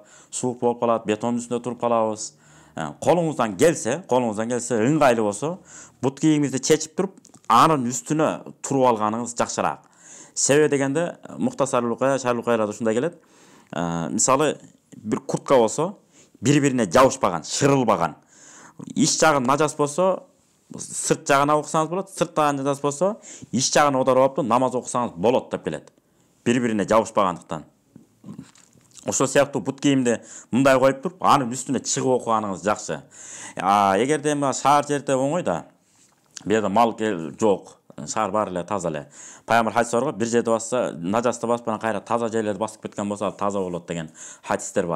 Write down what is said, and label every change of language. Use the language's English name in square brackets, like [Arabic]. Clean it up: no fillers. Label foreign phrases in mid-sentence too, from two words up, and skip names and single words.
[Kyrgyz] Суук болуп калат, бетондун үстүндө туруп калабыз. Колуңуздан келсе, ыңгайлуу болсо, бут кийимиңизди чечип туруп, анын үстүнө туруп алганыңыз жакшыраак. Себеби дегенде, Мухтасар Шарлукайрада ушундай келет. Мисалы, бир куртка болсо, bir-birine жабышпаган, шырылбаган. Иш жагы нажас болсо, сырт жагына окусаңыз болот, сырт жагы нажас болсо, иш жагын оодарып алып намаз окусаңыз болот деп келет. Bir-birine жабышпагандыктан. Ошол сыяктуу бут кийимди мындай коюп туруп, анын үстүнө чыгып окуганыңыз жакшы. Эгерде шаар жерде оңой да, бу жерде мал жок, шаар баары эле таза эле. Пайгамбар хадис бар го, бир жерде басса, нажасты баспан кайра таза жерлерди басып кеткен болсо, таза болот деген хадистер бар.